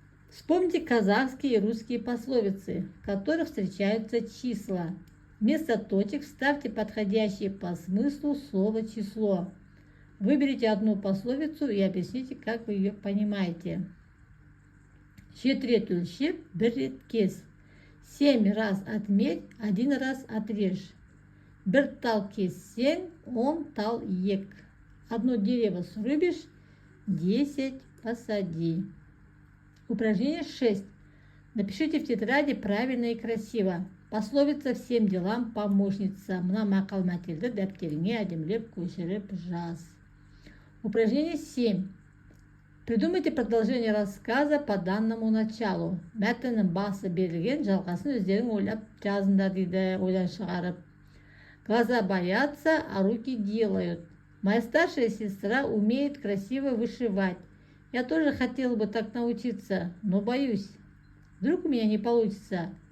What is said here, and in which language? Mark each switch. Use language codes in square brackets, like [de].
[ru] Вспомните казахские и русские пословицы, в которых встречаются числа. Вместо точек вставьте подходящее по смыслу слово «число». Выберите одну пословицу и объясните, как вы ее понимаете. [kk] Четыре өлшеп, бір рет кес. [ru] 7 раз отметь, 1 раз отрежь. [kk] Бір тал кессең, 10 тал ек. [ru] Одно дерево срубишь, 10 посади. Упражнение 6. Напишите в тетради правильно и красиво. Пословица «Всем делам помощница». [kk] Мына мақал-мәтелді дәптеріңе әдемілеп көшіріп жаз. [ru] Упражнение 7. Придумайте продолжение рассказа по данному началу. [kk] Мәтіннің басы берілген, жалғасын өздерің ойлап жазыңдар дейді, ойдан шығарып. [ru] Глаза боятся, а руки делают. Моя старшая сестра умеет красиво вышивать. Я тоже хотела бы так научиться, но боюсь. Вдруг у меня не получится.